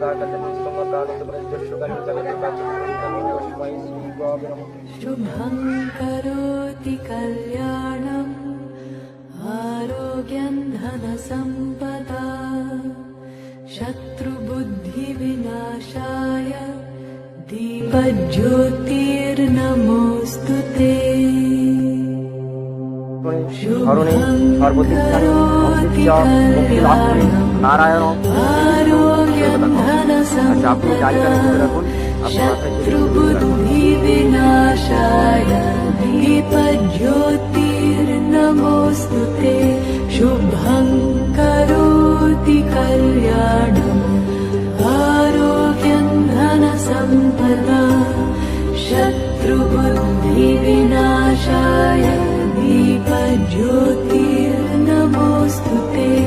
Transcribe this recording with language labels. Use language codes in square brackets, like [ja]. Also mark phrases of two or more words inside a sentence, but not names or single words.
[sa] शुभं करोति कल्याणम् आरोग्यं धनसम्पदा शत्रुबुद्धिविनाशाय दीपज्योतिर्नमोऽस्तुते ধরণী সর্বদিক নারায়ণ। [bn] আচ্ছা, আপনি গাড়িটা লিখে রাখুন। [sa] शत्रुबुद्धिविनाशाय दीपज्योतिर्नमोऽस्तुते शुभं करोति कल्याणम् आरोग्यं धनसम्पदा शत्रुबुद्धिविनाशाय दीपज्योतिर्नमोऽस्तुते